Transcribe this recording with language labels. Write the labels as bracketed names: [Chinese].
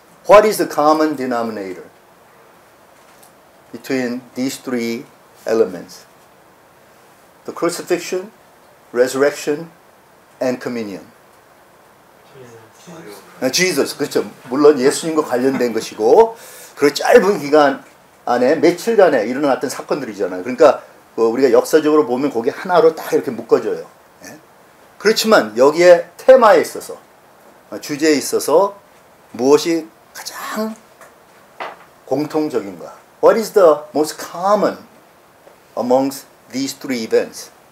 [English] What is the common denominator between these three elements? The crucifixion, resurrection, and communion. [Korean] Jesus. 그렇죠. 물론 예수님과 관련된 것이고, 그 짧은 기간 안에 며칠간에 일어났던 사건들이잖아요. 그러니까 우리가 역사적으로 보면 거기 하나로 딱 이렇게 묶어져요. 그렇지만 여기에 테마에 있어서, 주제에 있어서 무엇이 가장 공통적인가? [English] What is the most common amongst these three events?